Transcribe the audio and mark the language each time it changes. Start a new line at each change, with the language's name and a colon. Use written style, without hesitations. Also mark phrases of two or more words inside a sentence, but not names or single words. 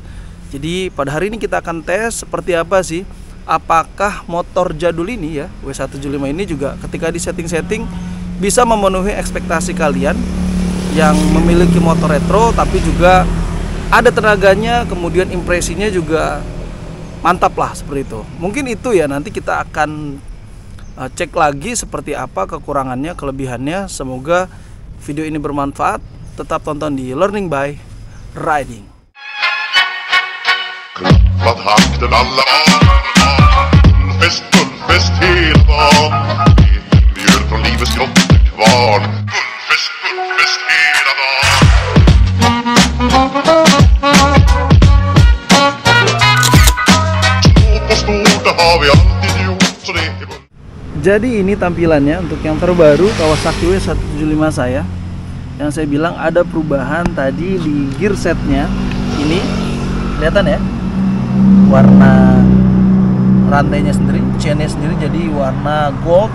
Indonesian: Jadi pada hari ini kita akan tes seperti apa sih, apakah motor jadul ini ya W175 ini juga ketika di setting-setting bisa memenuhi ekspektasi kalian yang memiliki motor retro tapi juga ada tenaganya, kemudian impresinya juga mantap lah seperti itu. Mungkin itu ya, nanti kita akan cek lagi seperti apa kekurangannya, kelebihannya. Semoga video ini bermanfaat. Tetap tonton di Learning by Riding.
Swedish: Klappat hakten alla Bullfest hela dagen Mjöl från livets grottekvarn Bullfest hela dagen Små på stort, det har vi alltid gjort Så det är
Indonesian: Jadi ini tampilannya untuk yang terbaru Kawasaki W175 saya. Yang saya bilang ada perubahan tadi di gear setnya. Ini kelihatan ya, warna rantainya sendiri, chainnya sendiri jadi warna gold.